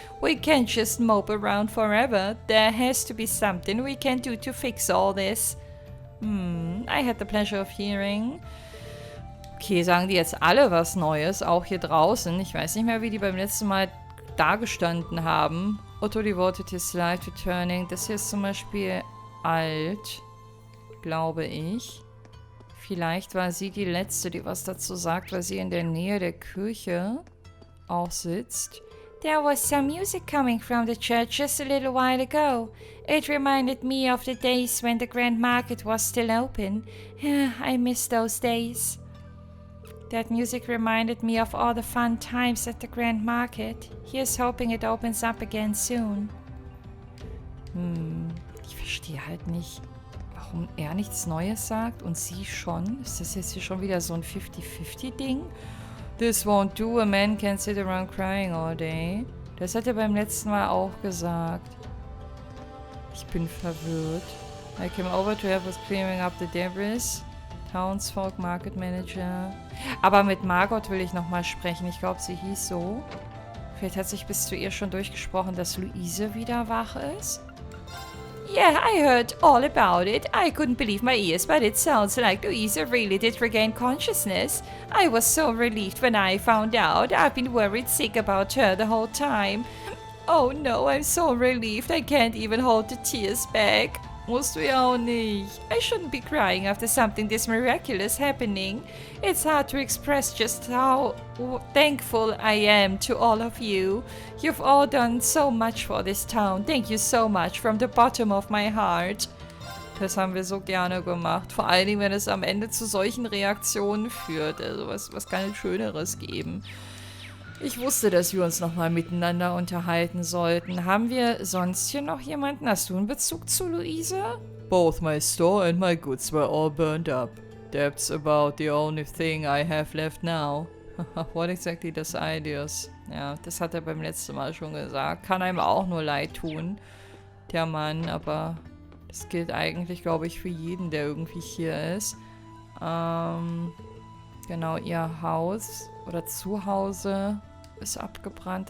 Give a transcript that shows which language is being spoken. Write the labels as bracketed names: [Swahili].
[English] We can't just mope around forever. There has to be something we can do to fix all this. I had the pleasure of hearing. [German] Okay, sagen die jetzt alle was Neues, auch hier draußen. Ich weiß nicht mehr, wie die beim letzten Mal dagestanden haben. [English] Otto devoted his life to turning. [German] Das hier ist zum Beispiel alt, glaube ich. Vielleicht war sie die Letzte, die was dazu sagt, weil sie in der Nähe der Kirche auch sitzt. [English] There was some music coming from the church just a little while ago. It reminded me of the days when the Grand Market was still open. I miss those days. That music reminded me of all the fun times at the Grand Market. Here's hoping it opens up again soon. [German] Ich verstehe halt nicht, warum er nichts Neues sagt und sie schon. Ist das jetzt hier schon wieder so ein 50-50-Ding? [English] This won't do, a man can't sit around crying all day. [German] Das hat er beim letzten Mal auch gesagt. Ich bin verwirrt. [English] I came over to help with clearing up the debris. Townsfolk Market Manager. [German] Aber mit Margot will ich nochmal sprechen. Ich glaube, sie hieß so. Vielleicht hat sich bis zu ihr schon durchgesprochen, dass Luise wieder wach ist. [English] Yeah, I heard all about it. I couldn't believe my ears, but it sounds like Louisa really did regain consciousness. I was so relieved when I found out. I've been worried sick about her the whole time. Oh no, I'm so relieved. I can't even hold the tears back. [German] Musst du ja auch nicht. [English] I shouldn't be crying after something this miraculous happening. It's hard to express just how thankful I am to all of you. You've all done so much for this town. Thank you so much from the bottom of my heart. [German] Das haben wir so gerne gemacht. Vor allen Dingen, wenn es am Ende zu solchen Reaktionen führt. Also was kann es Schöneres geben? Ich wusste, dass wir uns nochmal miteinander unterhalten sollten. Haben wir sonst hier noch jemanden? Hast du einen Bezug zu Luise? [English] Both my store and my goods were all burned up. That's about the only thing I have left now. What exactly does ideas? [German] Ja, das hat er beim letzten Mal schon gesagt. Kann einem auch nur leid tun, der Mann. Aber das gilt eigentlich, glaube ich, für jeden, der irgendwie hier ist. Genau, ihr Haus oder Zuhause ist abgebrannt.